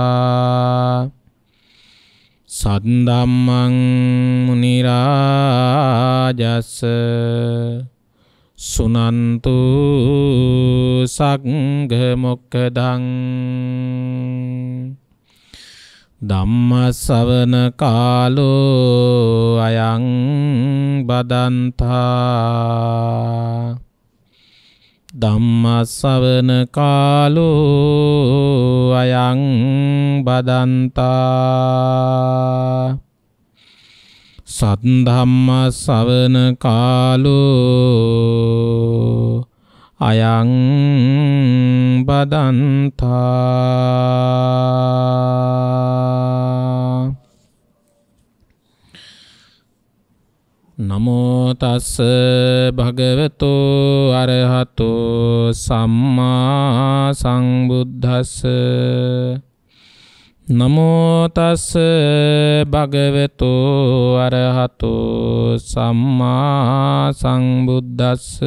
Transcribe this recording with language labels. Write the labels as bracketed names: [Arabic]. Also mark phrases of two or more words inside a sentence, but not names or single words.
[Pali] सद्धम्मं मुनिराजस्य सुनन्तु संघमुक्तं ධම්මස්සවන කාලෝ අයං බදන්තා ධම්මස්සවන කාලෝ අයං බදන්තා සද්ධම්මස්සවන කාලෝ අයං බදන්තා නමෝ තස්ස භගවතෝ අරහතෝ සම්මා සම්බුද්දස්ස නමෝ තස්ස භගවතෝ අරහතෝ සම්මා සම්බුද්දස්ස